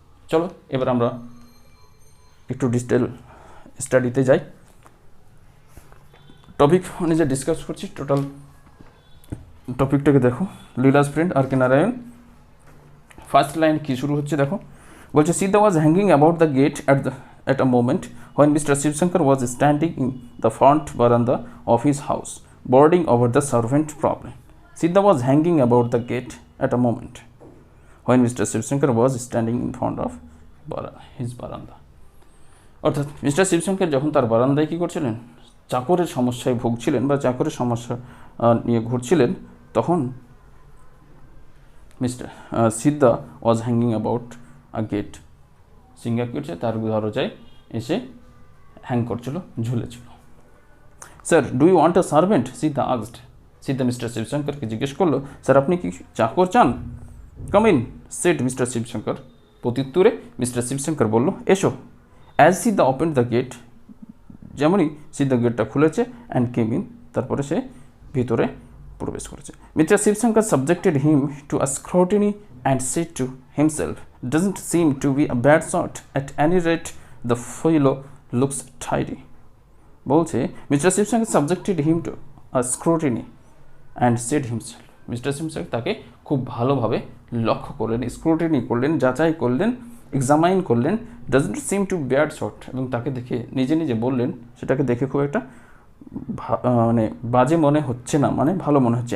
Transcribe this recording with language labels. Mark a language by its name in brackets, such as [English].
[Bangla] চলো এবার আমরা একটু ডিটেল স্টাডিতে যাই। টপিক অনুযায়ী ডিসকাস করছি, টোটাল টপিকটাকে দেখো। [English] Leela's friend RK Narayan, [Bangla] first line কি শুরু হচ্ছে দেখো, বলছে [English] Sidda was hanging about the gate at a moment when Mr. Shivshankar was standing in the front veranda of his house, brooding over the servant problem. Siddha was hanging about the gate at a moment when Mr. Shivshankar was standing in front of his veranda. [Bangla] অর্থাৎ mister Shibshankar যখন তার বারান্দায় কী করছিলেন, চাকরের সমস্যায় ভুগছিলেন বা চাকরের সমস্যা নিয়ে ঘুরছিলেন, তখন mister Siddha [English] was hanging about a gate, [Bangla] সিঙ্গা কী করছে, তার দরজায় এসে হ্যাং করছিল, ঝুলেছিল। [English] Sir do you want a servant, Sidda asked. [Bangla] Siddha mister শিবশঙ্করকে জিজ্ঞেস করলো, স্যার আপনি কি চাকর চান? [English] Come in, said mister Shivshankar. [Bangla] প্রত্যুত্তরে mister Shibshankar বলল, এসো। [English] as Sidda open the gate, [Bangla] যেমনই সিদ্ধা গেটটা খুলেছে, [English] and came in, [Bangla] তারপরে সে ভিতরে প্রবেশ করেছে। [English] Mister Shivshankar subjected him to a scrutiny and said to himself, doesn't seem to be a bad sort, at any rate the fellow looks tidy. [Bangla] বলছে mister Shibshankar [English] subjected him to a scrutiny and said himself, [Bangla] mister Shibshankar তাকে খুব ভালোভাবে লক্ষ্য করলেন, scrutiny করলেন, যাচাই করলেন, examine করলেন, [English] doesn't seem to bad sort, [Bangla] এবং তাকে দেখে নিজে নিজে বললেন সেটাকে দেখে খুব একটা মানে বাজে মনে হচ্ছে না, মানে ভালো মনে হচ্ছে।